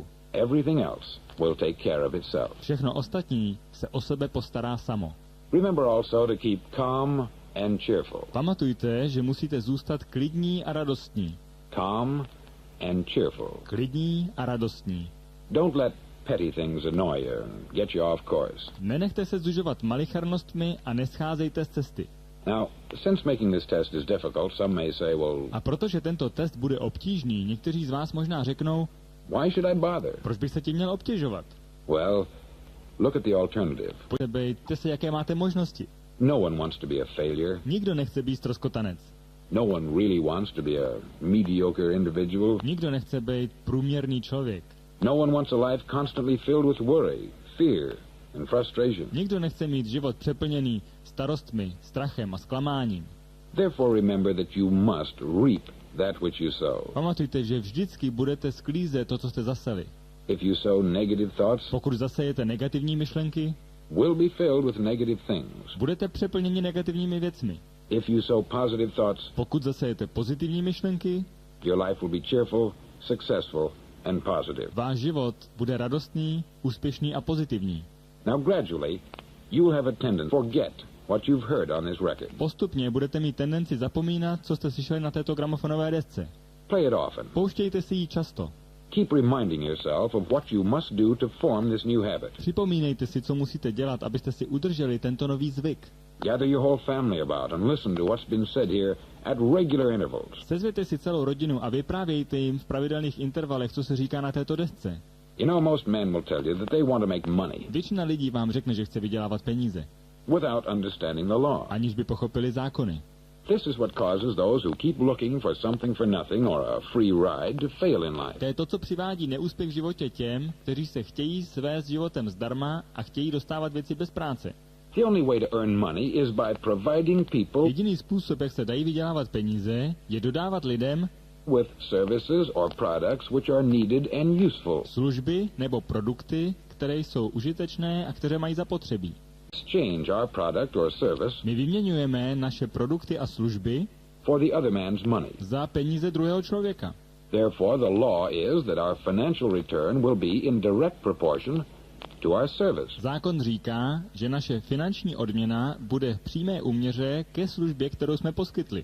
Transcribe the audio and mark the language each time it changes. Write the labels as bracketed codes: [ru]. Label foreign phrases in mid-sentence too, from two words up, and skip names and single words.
[en] Everything else will take care of itself. [cs] Všechno ostatní se o sebe postará samo. [en] Remember also to keep calm and cheerful. [cs] Pamatujte, že musíte zůstat klidní a radostní. [en] Calm and cheerful. [cs] Klidní a radostní. [en] Don't let petty things annoy you and get you off course. [cs] Nenechte se zužovat malicharnostmi a nescházejte z cesty. [en] Now, since making this test is difficult, some may say, well, [cs] A protože tento test bude obtížný, někteří z vás možná řeknou, [en] why should I bother? [cs] proč bych se tím měl obtěžovat? [en] Well, look at the alternative. [cs] Podívejte se, jaké máte možnosti. [en] No one wants to be a failure. [cs] Nikdo nechce být ztroskotanec. [en] No one really wants to be a mediocre individual. [cs] Nikdo nechce být průměrný člověk. [en] No one wants a life constantly filled with worry, fear, and frustration. [cs] Nikdo nechce mít život přeplněný starostmi, strachem a zklamáním. [en] Therefore, remember that you must reap that which you sow. [cs] Pamatujte, že vždycky budete sklízet to, co jste zaseli. [en] If you sow negative thoughts, [cs] Pokud zasejete negativní myšlenky, [en] will be filled with negative things. [cs] budete přeplněni negativními věcmi. [en] If you sow positive thoughts, [cs] Pokud zasejete pozitivní myšlenky, [en] your life will be cheerful, successful, and positive. [cs] váš život bude radostný, úspěšný a pozitivní. [en] Now, gradually, you will have a tendency to forget what you've heard on this record. [cs] Postupně budete mít tendenci zapomínat, co jste slyšeli na této gramofonové desce. [en] Play it often. [cs] Pouštějte si ji často. [en] Keep reminding yourself of what you must do to form this new habit. [cs] Připomínejte si, co musíte dělat, abyste si udrželi tento nový zvyk. [en] Gather your whole family about and listen to what's been said here at regular intervals. [cs] Sezvěte si celou rodinu a vyprávějte jim v pravidelných intervalech, co se říká na této desce. [en] You know, most men will tell you that they want to make money [cs] Většina lidí vám řekne, že chce vydělávat peníze, [en] without understanding the law. [cs] aniž by pochopili zákony. [en] This is what causes those who keep looking for something for nothing or a free ride to fail in life. [cs] To je to, co přivádí neúspěch v životě těm, kteří se chtějí svést životem zdarma a chtějí dostávat věci bez práce. [en] The only way to earn money is by providing people [cs] Jediný způsob, jak se dají vydělávat peníze, je dodávat lidem [en] with services or products which are needed and useful. [cs] služby nebo produkty, které jsou užitečné a které mají zapotřebí. [en] Exchange our product or service [cs] My vyměňujeme naše produkty a služby [en] for the other man's money. [cs] za peníze druhého člověka. [en] Therefore, the law is that our financial return will be in direct proportion to our service. [cs] Zákon říká, že naše finanční odměna bude v přímé úměře ke službě, kterou jsme poskytli.